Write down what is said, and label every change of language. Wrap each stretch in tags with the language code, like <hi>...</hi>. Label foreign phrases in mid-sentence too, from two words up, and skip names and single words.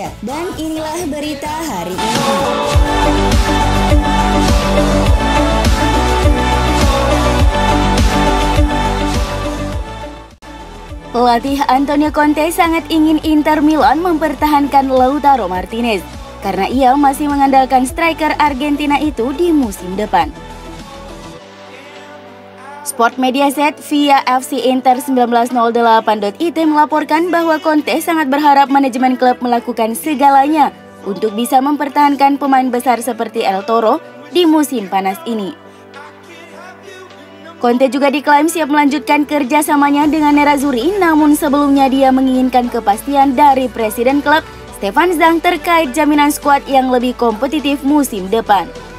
<id>Dan inilah berita hari ini. Pelatih Antonio Conte sangat ingin Inter Milan mempertahankan Lautaro Martinez karena ia masih mengandalkan striker Argentina itu di musim depan. Sport Mediaset via fcinter1908.it melaporkan bahwa Conte sangat berharap manajemen klub melakukan segalanya untuk bisa mempertahankan pemain besar seperti El Toro di musim panas ini. Conte juga diklaim siap melanjutkan kerjasamanya dengan Nerazzurri, namun sebelumnya dia menginginkan kepastian dari presiden klub Stefan Zhang terkait jaminan skuad yang lebih kompetitif musim depan.</id>